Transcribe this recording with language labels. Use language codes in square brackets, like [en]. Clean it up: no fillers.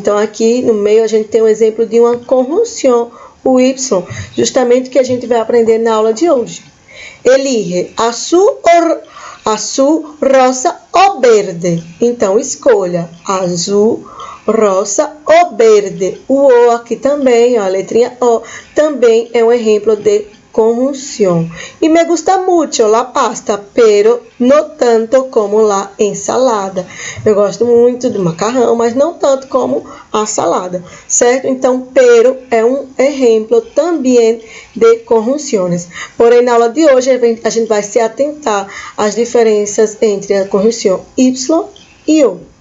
[pt] Então, aqui no meio a gente tem um exemplo de uma conjunção, o Y, justamente que a gente vai aprender na aula de hoje. [es] Elige azul, rosa ou verde. [pt] Então, escolha azul, rosa ou verde. O O aqui também, ó, a letrinha O, também é um exemplo de conjunção. [es] E me gusta mucho la pasta, pero no tanto como la ensalada. [pt] Eu gosto muito do macarrão, mas não tanto como a salada, certo? Então, pero é um exemplo também de conjunções. Porém, na aula de hoje, a gente vai se atentar às diferenças entre a conjunção Y e O.